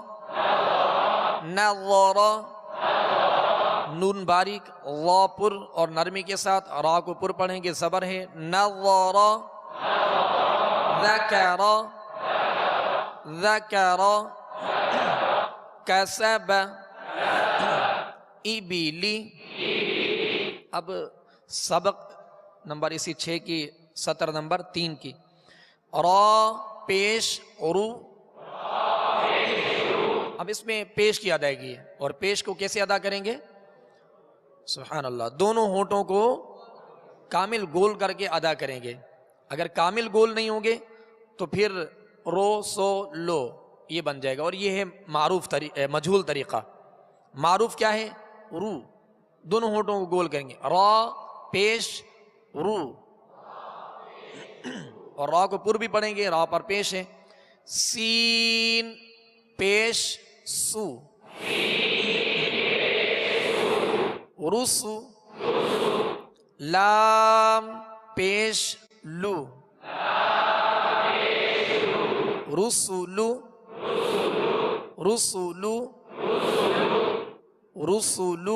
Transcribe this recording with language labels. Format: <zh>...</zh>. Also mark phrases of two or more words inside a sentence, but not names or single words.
<ur>نظر، نون باریک، را پر اور نرمی کے ساتھ، را کو پر پڑھیں گے، زبر ہے، نظر، ذکر، ذکر، کسب، ابلی. اب سبق نمبر اسی 6 کی سطر نمبر 3 کی. را پیش رو. اب اس میں پیش کی ادائیگی ہے، اور پیش کو کیسے ادا کریں گے؟</ur> <ar>سبحان اللہ،</ar> <ur>دونوں ہونٹوں کو کامل گول کر کے ادا کریں گے. اگر کامل گول نہیں ہوں گے تو پھر رو سو لو یہ بن جائے گا، اور یہ ہے معروف مجہول طریقہ. معروف کیا ہے؟ رو. دونوں ہونٹوں کو گول کریں گے، را پیش رو، اور را کو پر بھی پڑھیں گے، را پر پیش ہے. سین پیش سو، رسو. لام پیش لو، رسولو، رسولو، رسولو.</ur>